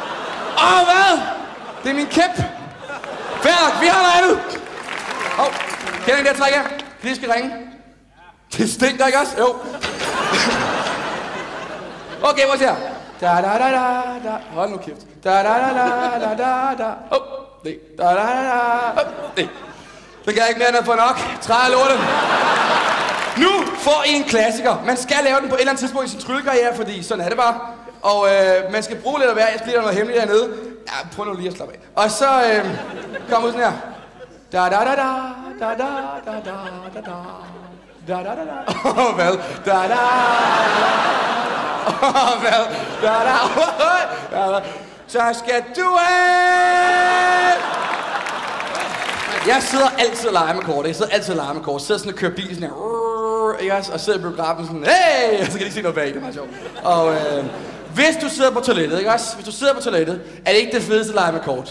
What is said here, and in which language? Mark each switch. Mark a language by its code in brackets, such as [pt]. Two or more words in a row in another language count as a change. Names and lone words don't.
[da] Hvad? Det er min kæp. Færdig, vi har noget andet. Kender I det her træk her? Lige skal ringe. Det stinker ikke også? Jo. Okay, prøv at se her. Da da da da da. Hold nu kæft. Da da da da da da da. Det. Da da da da. Det. Det kan jeg ikke mere end at få nok. Træ lortet. Nu får I en klassiker. Man skal lave den på et eller andet tidspunkt i sin tryllekarriere, fordi sådan er det bare. Og man skal bruge lidt af hver. Jeg skal lige have noget hemmeligt hernede. Ja, prøv nu lige at slappe af. Og så kom ud sådan her. Da da da da da da da da da da. Da da da da. Hvad? Da da. Hvad? Da da. Så skal du have. Jeg sidder altid og leger med kort. Jeg sidder sådan og kører bil sådan her. Ikke også? Og sidder i biografen sådan, hey! Og så kan de ikke se noget bag. Det er meget sjovt. Og hvis du sidder på toilettet, ikke også? Hvis du sidder på toilettet, er det ikke det fedeste at lege med kort.